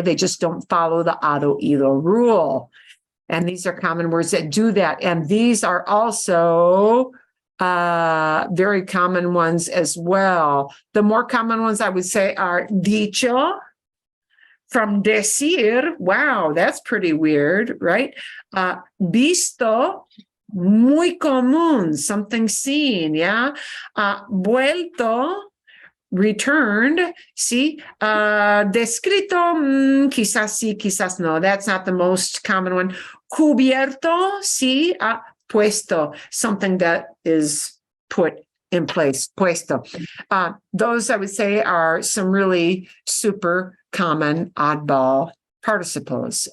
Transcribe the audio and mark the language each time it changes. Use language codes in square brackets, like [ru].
[en] They just don't follow the ado ido rule. And these are common words that do that. And these are also very common ones as well. The more common ones I would say are dicho. From decir, wow, that's pretty weird, right? [es] Visto, muy común, [en] something seen, yeah? Vuelto, returned, see? [es] Descrito, quizás sí, quizás no. [en] That's not the most common one. [es] Cubierto, sí? [en] Puesto, something that is put in place, puesto. Those I would say are some really super common oddball participles.